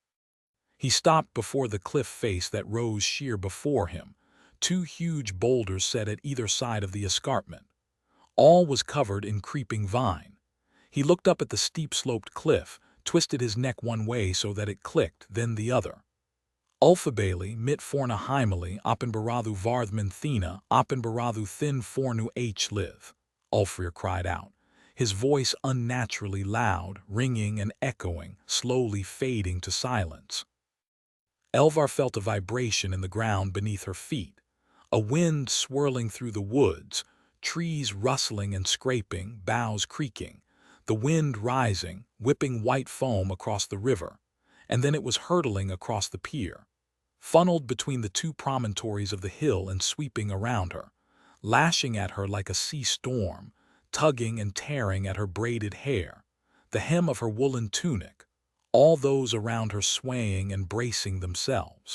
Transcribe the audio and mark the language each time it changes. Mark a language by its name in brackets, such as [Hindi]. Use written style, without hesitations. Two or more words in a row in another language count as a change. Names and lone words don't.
[English] He stopped before the cliff face that rose sheer before him, two huge boulders set at either side of the escarpment. All was covered in creeping vine. He looked up at the steep-sloped cliff, twisted his neck one way so that it clicked, then the other. [Old Norse] "Ulfabali, mit forna heimeli, oppenbarathu varthman thina, oppenbarathu thin fornu live," [English] Ulfrir cried out, his voice unnaturally loud, ringing and echoing, slowly fading to silence. Elvar felt a vibration in the ground beneath her feet, a wind swirling through the woods, trees rustling and scraping, boughs creaking, the wind rising, whipping white foam across the river, and then it was hurtling across the pier, funneled between the two promontories of the hill and sweeping around her, lashing at her like a sea storm, tugging and tearing at her braided hair, the hem of her woolen tunic, all those around her swaying and bracing themselves.